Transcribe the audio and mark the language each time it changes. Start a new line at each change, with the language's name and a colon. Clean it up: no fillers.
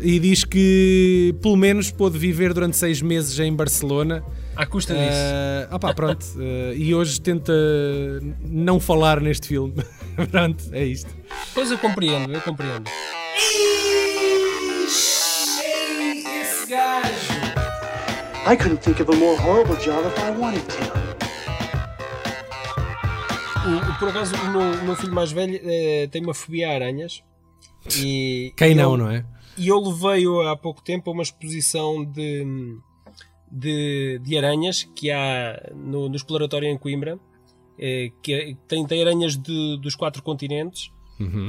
Portuguese: E diz que pelo menos pôde viver durante 6 meses em Barcelona. À custa disso. Opa, pronto. E hoje tenta não falar neste filme. Pronto, é isto. Pois eu compreendo, eu compreendo.
English: I couldn't think of a more horrible job if I wanted to.
Portuguese: Por acaso, o meu filho mais velho tem uma fobia a aranhas. E, quem e não, eu, não é? E eu levei-o há pouco tempo a uma exposição de aranhas que há no Exploratório em Coimbra, que tem aranhas dos 4 continentes. Uhum.